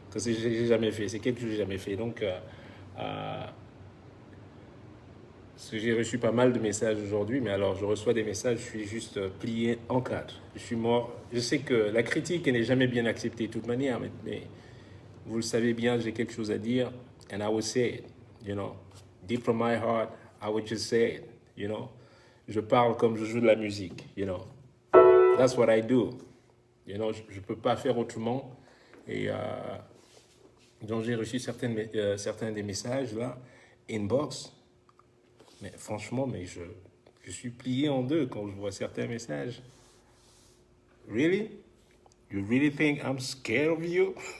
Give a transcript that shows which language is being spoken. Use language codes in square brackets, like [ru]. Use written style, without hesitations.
[fr] Parce que j'ai jamais fait. C'est quelque chose que j'ai jamais fait. Donc, parce que j'ai reçu pas mal de messages aujourd'hui, mais alors je reçois des messages, je suis juste plié en quatre. Je suis mort. Je sais que la critique n'est jamais bien acceptée de toute manière, mais vous le savez bien, j'ai quelque chose à dire, [en] and I will say it, you know. Deep from my heart, I would just say it, you know. [fr] Je parle comme je joue de la musique, [en] you know. That's what I do. You know, [fr] je peux pas faire autrement. Et donc j'ai reçu certains des messages là, inbox. Mais franchement, je suis plié en deux quand je vois certains messages. [en] Really? You really think I'm scared of you?